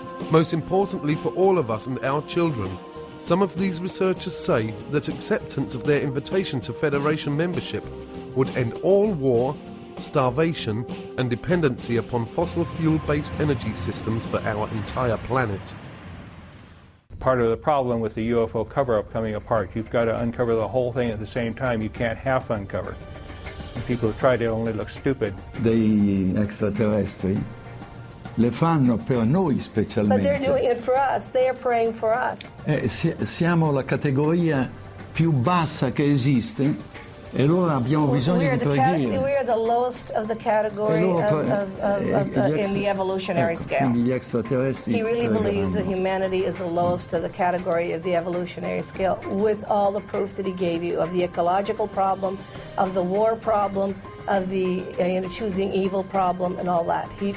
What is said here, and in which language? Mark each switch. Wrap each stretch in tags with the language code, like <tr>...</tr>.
<en>Most importantly for all of us and our children, some of these researchers say that acceptance of their invitation to federation membership would end all war, starvation and dependency upon fossil fuel-based energy systems for our entire planet. Part of the problem with the UFO cover-up coming apart, you've got to uncover the whole thing at the same time. You can't half uncover. And people who try to only look stupid.</en> <it>Degli extraterrestri le fanno per noi specialmente.</it> <en>But they're doing it for us. They are praying for us.</en> <it>Siamo la categoria più bassa che esiste. E allora abbiamo bisogno di preghiera.</it> <en>We are the lowest of the category in the evolutionary scale. He really believes that humanity is the lowest of the category of the evolutionary scale, with all the proof that he gave you of the ecological problem, of the war problem, of the choosing evil problem, and all that.</en>